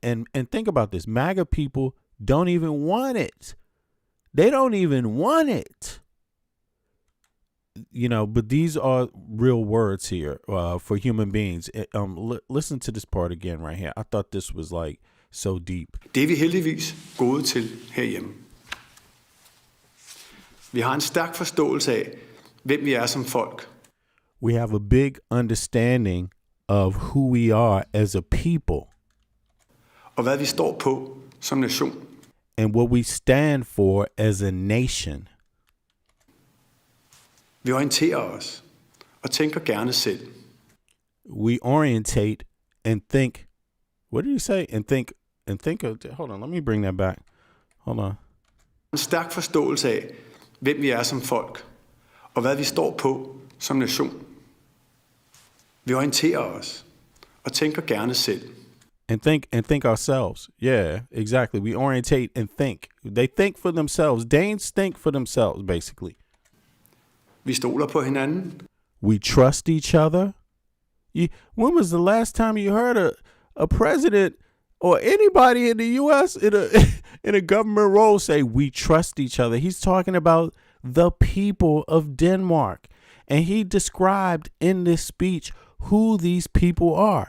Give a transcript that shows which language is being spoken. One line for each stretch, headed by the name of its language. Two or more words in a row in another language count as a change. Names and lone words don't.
English: And think about this. MAGA people don't even want it. They don't even want it. You know, but these are real words here for human beings. Listen to this part again right here. I thought this was like so deep.
Danish: Det er vi heldigvis gode til herhjemme. Vi har en stærk forståelse af, hvem vi er som folk.
English: We have a big understanding of who we are as a people.
Danish: Og hvad vi står på som nation.
English: And what we stand for as a nation.
Danish: Vi orienterer os og tænker gerne selv.
English: We orientate and think. What did he say? And think. Hold on, let me bring that back. Hold on.
Danish: En stærk forståelse af, hvem vi er som folk, og hvad vi står på som nation. Vi orienterer os og tænker gerne selv.
English: And think ourselves. Yeah, exactly. We orientate and think. They think for themselves. Danes think for themselves, basically.
Danish: Vi stoler på hinanden.
English: We trust each other. When was the last time you heard a president or anybody in the U.S. in a government role say we trust each other? He's talking about the people of Denmark. And he described in this speech who these people are.